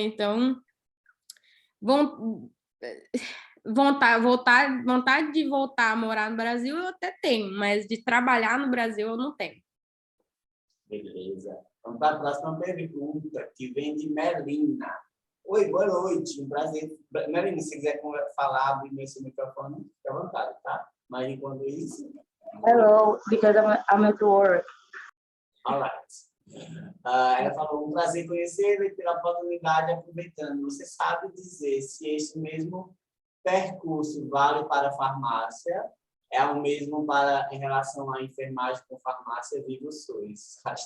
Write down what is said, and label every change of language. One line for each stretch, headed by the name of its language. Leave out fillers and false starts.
Portuguese: Então, vontade de voltar a morar no Brasil eu até tenho, mas de trabalhar no Brasil eu não tenho. Beleza. Vamos para a próxima pergunta, que vem de Melina. Oi, boa noite. Um prazer. Melina, se quiser falar, abrir esse microfone, fica à vontade, tá? Mas enquanto isso...
English: Hello, because I'm at work. All right.
Portuguese: Ela falou, um prazer conhecê-la e pela oportunidade aproveitando. Você sabe dizer se esse mesmo percurso vale para a farmácia? É o mesmo em relação à enfermagem com farmácia Viva o SUS?